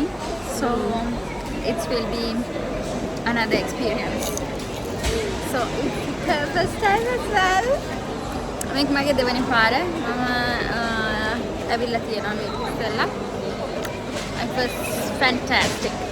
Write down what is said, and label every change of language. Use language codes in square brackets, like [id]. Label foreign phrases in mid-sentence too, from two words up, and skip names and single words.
[en] So it will be another experience. So it's the first time as well. [si] මේක මගේ දෙවෙනි පාර. මම ඇවිල්ලා තියෙනවා මේක ඉස්සෙල්ලා. [en] It was fantastic.